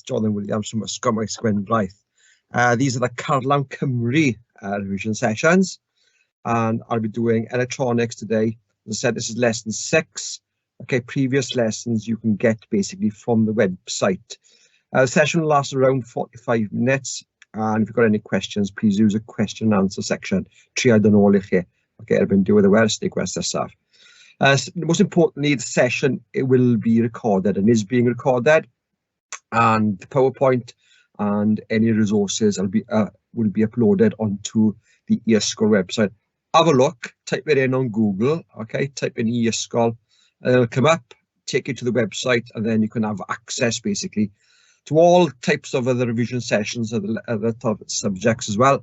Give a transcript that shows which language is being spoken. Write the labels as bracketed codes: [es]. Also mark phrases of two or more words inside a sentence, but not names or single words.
[en] Jonathan Williams from Ysgol Sgwendraeth. These are the Carlam Cymru revision sessions, and I'll be doing electronics today. As I said, this is lesson 6. Okay, previous lessons you can get basically from the website. The session will last around 45 minutes, and if you've got any questions, please use a question and answer section. [cy] Triad yn ôl I chi. Okay, erbyn diwedd y wers, neu gwestiwn nesaf. [en] Most importantly, the session it will be recorded and is being recorded, and the PowerPoint and any resources will be uploaded onto the e-sgol website. Have a look, type it in on Google, okay, type in e-sgol, and it'll come up, take you to the website, and then you can have access basically to all types of other revision sessions of the other subjects as well.